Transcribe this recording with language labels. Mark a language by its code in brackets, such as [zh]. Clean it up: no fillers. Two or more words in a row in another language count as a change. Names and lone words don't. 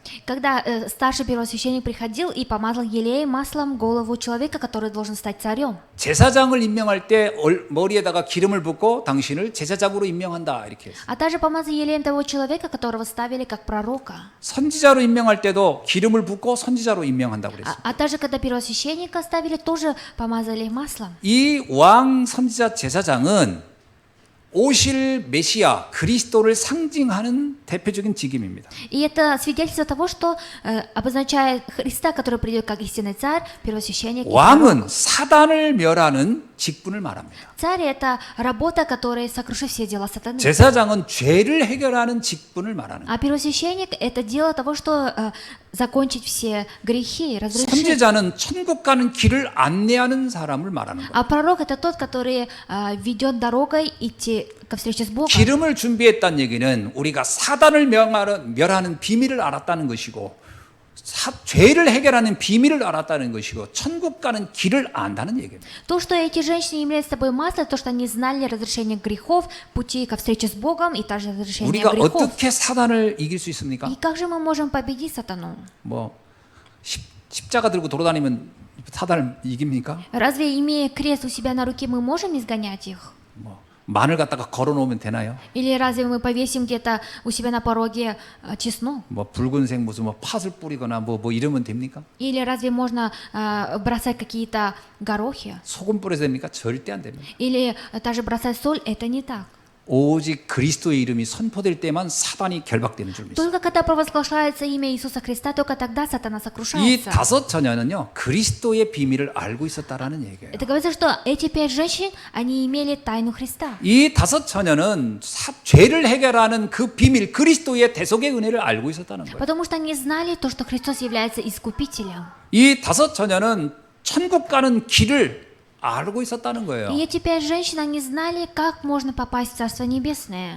[ru] Когда старший первосвященник приходил и помазал елеем маслом голову человека, который должен стать царем. [ko] 제사장을 임명할 때 머리에다가 기름을 붓고 당신을 제사장으로 임명한다 이렇게 했어요. [ru] А также помазал елеем того человека, которого ставили как пророка. [ko] 선지자로 임명할 때도 기름을 붓고 선지자로 임명한다고 그랬어요. [ru] А также, когда первосвященника ставили, тоже помазали маслом. [ko] 이 왕 선지자 제사장은 오실 메시아 그리스도를 상징하는 대표적인 직임입니다. [ru] И это свидетельство того, что обозначает Христа, который придет как истинный царь, первосвященник. и пророк. [ko] 왕은 사단을 멸하는 직분을 말합니다. [ru] Царь — это работа, которая сокрушит все дела сатаны. [ko] 제사장은 죄를 해결하는 직분을 말하는 거예요. [ru] А первосвященник — это дело того, что закончить все грехи, разрешить. [ko] 선지자는 천국 가는 길을 안내하는 사람을 말하는 거예요. [ru] А пророк — это тот, который ведет дорогой идти ко встрече с Богом. [ko] 기름을 준비했다는 얘기는 우리가 사단을 멸하는 비밀을 알았다는 것이고 죄를 해결하는 비밀을 알았다는 것이고 천국 가는 길을 안다는 얘기입니다. [ru] То, что эти женщины являются собой масло, то, что они знали разрешение грехов, пути ко встрече с Богом и также разрешение [ko] 우리가 [ru] грехов. [ko] 어떻게 사단을 이길 수 있습니까? [ru] И как же мы можем победить сатану? [ko] 뭐 십자가 들고 돌아다니면 사단을 이깁니까? [ru] Разве, имея крест у себя на руке, мы можем изгонять их? [ko] 뭐 마늘 갖다가 걸어 놓으면 되나요? [ru] Или разве мы повесим где-то у себя на пороге чеснок? [ko] 뭐 붉은색 무슨 뭐 팥을 뿌리거나 뭐 이러면 됩니까? [ru] Или разве можно бросать какие-то горохи? [ko] 소금 뿌려서 됩니까? 절대 안 됩니다. [ru] Или даже бросать соль? Это не так. [ko] 오직 그리스도의 이름이 선포될 때만 사단이 결박되는 줄 믿습니다. [ru] Только когда провозглашается имя Иисуса Христа, только тогда сатана [ko] 이 [ru] сокрушается. [ko] 5 처녀는요 그리스도의 비밀을 알고 있었다라는 얘기예요. [ru] Это говорится, что эти 5 женщин, они имели тайну Христа. [ko] 이 5 처녀는 죄를 해결하는 그 비밀 그리스도의 대속의 은혜를 알고 있었다는 거예요. [ru] Потому что они знали то, что Христос является искупителем. [ko] 이 5 처녀는 천국 가는 길을 알고 있었다는 거예요. [ru] И эти 5 женщин, они знали, как можно попасть в Царство Небесное.